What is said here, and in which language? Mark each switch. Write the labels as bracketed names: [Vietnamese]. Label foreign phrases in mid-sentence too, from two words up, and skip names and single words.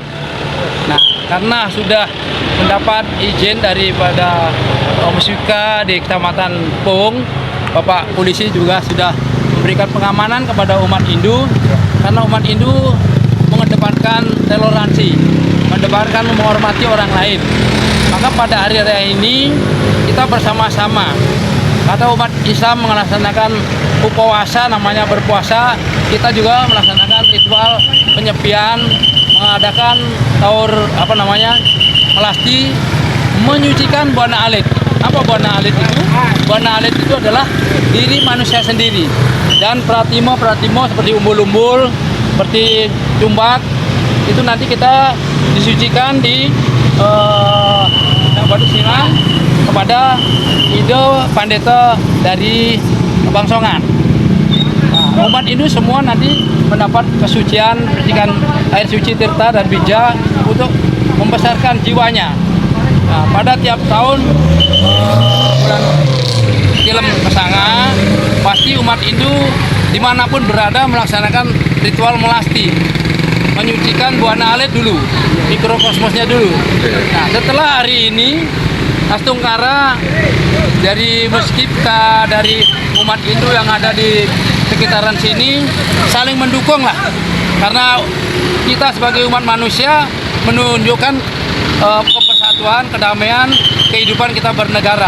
[Indonesian] Nah, karena sudah mendapat izin daripada Musika di Kecamatan Pung, Bapak Polisi juga sudah memberikan pengamanan kepada umat Hindu, karena umat Hindu mengedepankan toleransi, mengedepankan menghormati orang lain. Maka pada hari raya ini kita bersama-sama, atau umat Islam melaksanakan upawasa, namanya berpuasa, kita juga melaksanakan ritual penyepian, mengadakan taur melasti, menyucikan buana alit. Apa buana alit itu? Buana alit itu adalah diri manusia sendiri, dan pratimo seperti umbul-umbul, seperti cumbak, itu nanti kita disucikan di Waduk Siman kepada Ide Pandeta dari Bangsongan. Nah, umat Hindu semua nanti mendapat kesucian, bersihkan air suci tirta dan bija untuk membesarkan jiwanya. Nah, pada tiap tahun bulan Tilem Kesanga, pasti umat Hindu dimanapun berada melaksanakan ritual melasti, menyucikan buana alit dulu, mikrokosmosnya dulu. Nah, setelah hari ini Astungkara dari Meskipka, dari umat Hindu yang ada di sekitaran sini saling mendukung lah, karena kita sebagai umat manusia menunjukkan persatuan, kedamaian, kehidupan kita bernegara.